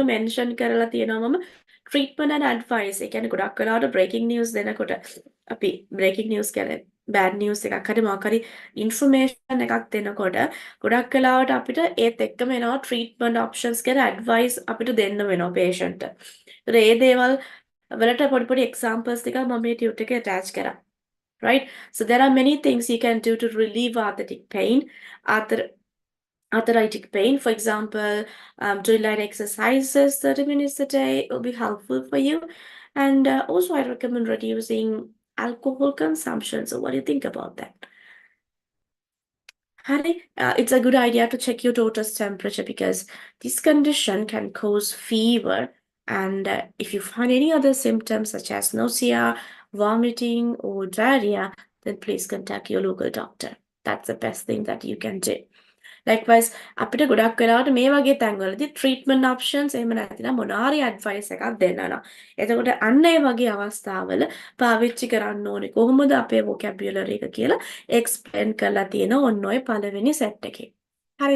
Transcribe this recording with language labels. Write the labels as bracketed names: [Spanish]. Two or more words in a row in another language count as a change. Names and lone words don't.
[Sinhala] මෙන්ෂන් කරලා තියෙනවා මම [English] treatment and advice [Sinhala] ඒ කියන්නේ ගොඩක් වෙලාවට [English] breaking news [Sinhala] දෙනකොට අපි [English] breaking news [Sinhala] කියන්නේ [English] bad news [Sinhala] එකක් හරි මොකක් හරි information එකක් දෙනකොට ගොඩක් වෙලාවට අපිට ඒත් එක්කම එනවා [English] treatment options [Sinhala] කියන advice අපිට දෙන්න වෙනවා patient ට. ඒතර ඒ දේවල් වලට පොඩි examples ටිකක් මම මේ ටියුට් එකේ attach කරා. [English] right? So there are many things you can do to relieve arthritic pain. Arthritic pain, for example, doing light exercises 30 minutes a day will be helpful for you. And also, I recommend reducing alcohol consumption. So, what do you think about that? Harry, it's a good idea to check your daughter's temperature because this condition can cause fever. And if you find any other symptoms such as nausea, vomiting, or diarrhea, then please contact your local doctor. That's the best thing that you can do. Likewise, [Sinhala] අපිට ගොඩක් වෙලාවට මේ වගේ තැන්වලදී [English] treatment options [Sinhala] එහෙම නැතිනම් මොනාරි advice එකක් දෙන්නවා. එතකොට අන්න ඒ වගේ අවස්ථාවල පාවිච්චි කරන්න ඕනේ කොහොමද අපේ vocabulary එක කියලා explain කරලා තියෙන ඔන්න ඔය පළවෙනි set එකේ. හරිද?